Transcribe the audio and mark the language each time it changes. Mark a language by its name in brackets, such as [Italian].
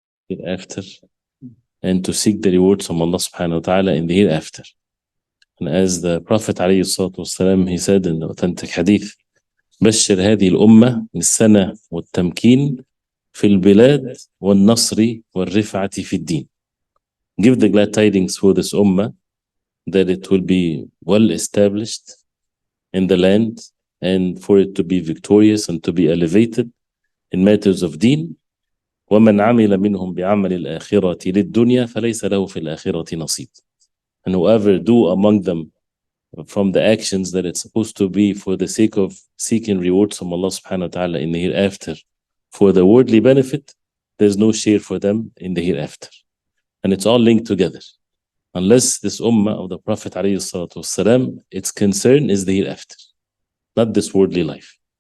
[English] hereafter, and to seek the rewards from Allah subhanahu wa ta'ala in the hereafter. And as the Prophet [Arabic] عليه الصلاة والسلام, [English] he said in the authentic hadith, [Arabic] بشر هذه الأمة بالسنة والتمكين في البلاد والنصر والرفعة في الدين. [English] Give the glad tidings for this ummah that it will be well established in the land and for it to be victorious and to be elevated in matters of deen. [Arabic] ومن عمل منهم بعمل الآخرة للدنيا فليس له في الآخرة نصيب. [English] And whoever do among them from the actions that it's supposed to be for the sake of seeking rewards from Allah subhanahu wa ta'ala in the hereafter for the worldly benefit, there's no share for them in the hereafter. And it's all linked together. Unless this ummah of the Prophet alayhi salatu wasalam, its concern is the hereafter, not this worldly life.